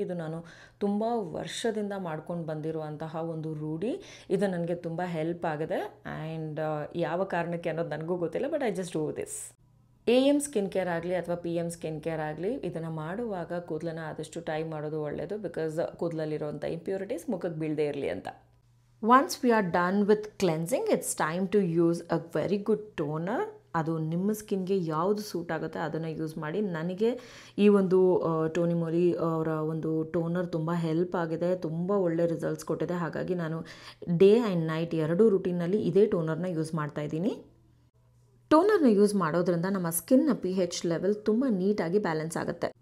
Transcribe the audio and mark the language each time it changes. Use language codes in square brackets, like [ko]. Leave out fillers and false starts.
[kn] ಇದು ನಾನು ತುಂಬ ವರ್ಷದಿಂದ ಮಾಡ್ಕೊಂಡು ಬಂದಿರುವಂತಹ ಒಂದು ರೂಢಿ. ಇದು ನನಗೆ ತುಂಬ ಹೆಲ್ಪ್ ಆಗಿದೆ. ಆ್ಯಂಡ್ ಯಾವ ಕಾರಣಕ್ಕೆ ಅನ್ನೋದು ನನಗೂ ಗೊತ್ತಿಲ್ಲ, [en] But I just do this. [kn] AM skin care ಆಗಲಿ ಅಥವಾ PM ಸ್ಕಿನ್ ಕೇರ್ ಆಗಲಿ, ಇದನ್ನು ಮಾಡುವಾಗ ಕೂದಲನ್ನು ಆದಷ್ಟು ಟೈ ಮಾಡೋದು ಒಳ್ಳೆಯದು. ಬಿಕಾಸ್ ಕೂದಲಲ್ಲಿರುವಂಥ ಇಂಪ್ಯೂರಿಟೀಸ್ ಮುಖಕ್ಕೆ ಬೀಳದೇ ಇರಲಿ ಅಂತ. [en] Once we are done with cleansing, it's time to use a very good toner. [kn] ಅದು ನಿಮ್ಮ ಸ್ಕಿನ್ಗೆ ಯಾವುದು ಸೂಟ್ ಆಗುತ್ತೆ ಅದನ್ನು ಯೂಸ್ ಮಾಡಿ. ನನಗೆ ಈ ಒಂದು ಟೋನಿ ಮೋರಿ ಅವರ ಒಂದು ಟೋನರ್ ತುಂಬ ಹೆಲ್ಪ್ ಆಗಿದೆ, ತುಂಬ ಒಳ್ಳೆ ರಿಸಲ್ಟ್ಸ್ ಕೊಟ್ಟಿದೆ. ಹಾಗಾಗಿ ನಾನು ಡೇ ಆ್ಯಂಡ್ ನೈಟ್ ಎರಡೂ ರುಟೀನಲ್ಲಿ ಇದೇ ಟೋನರ್ನ ಯೂಸ್ ಮಾಡ್ತಾಯಿದ್ದೀನಿ. ಟೋನರ್ನ ಯೂಸ್ ಮಾಡೋದ್ರಿಂದ ನಮ್ಮ ಸ್ಕಿನ್ನ pH ಲೆವೆಲ್ ತುಂಬ ನೀಟಾಗಿ ಬ್ಯಾಲೆನ್ಸ್ ಆಗುತ್ತೆ.